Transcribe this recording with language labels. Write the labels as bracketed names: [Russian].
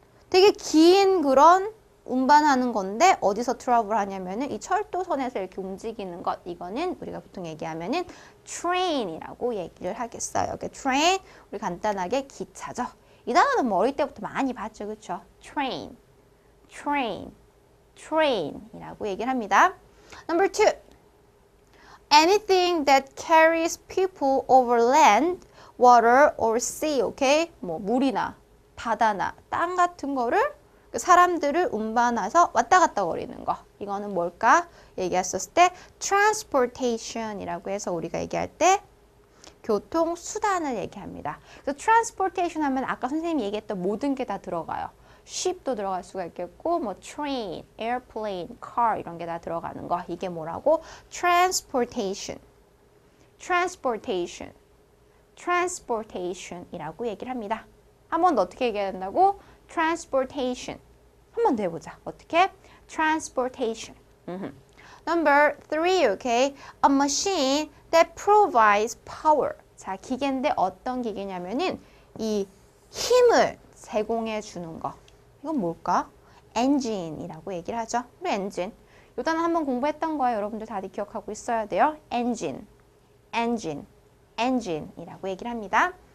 [Korean] 되게 긴 그런 운반하는 건데 어디서 트러블 하냐면은 이 철도선에서 이렇게 움직이는 것, 이거는 우리가 보통 얘기하면은 train이라고 얘기를 하겠어요. 이렇게 train, 우리 간단하게 기차죠. 이 단어는 뭐 어릴 때부터 많이 봤죠, 그렇죠? train, train, train이라고 얘기를 합니다. [English] Number 2, anything that carries people over land, water or sea, okay? [Korean] 뭐 물이나 바다나 땅 같은 거를 사람들을 운반해서 왔다 갔다 거리는 거. 이거는 뭘까? 얘기했었을 때 transportation이라고 해서 우리가 얘기할 때 교통수단을 얘기합니다. 그래서 transportation 하면 아까 선생님이 얘기했던 모든 게 다 들어가요. ship도 들어갈 수가 있겠고 뭐 train, airplane, car 이런 게 다 들어가는 거. 이게 뭐라고? transportation, transportation, transportation이라고 얘기를 합니다. 한 번 더 어떻게 얘기해야 된다고? transportation. 한 번 더 해보자. 어떻게? transportation. [English] Number 3, okay? A machine that provides power. [Korean] 자, 기계인데 어떤 기계냐면은 이 힘을 제공해 주는 거. 이건 뭘까? engine이라고 얘기를 하죠. 우리 engine. 요 단어 한번 공부했던 거예요. 여러분들 다들 기억하고 있어야 돼요. engine, engine, engine이라고 얘기를 합니다.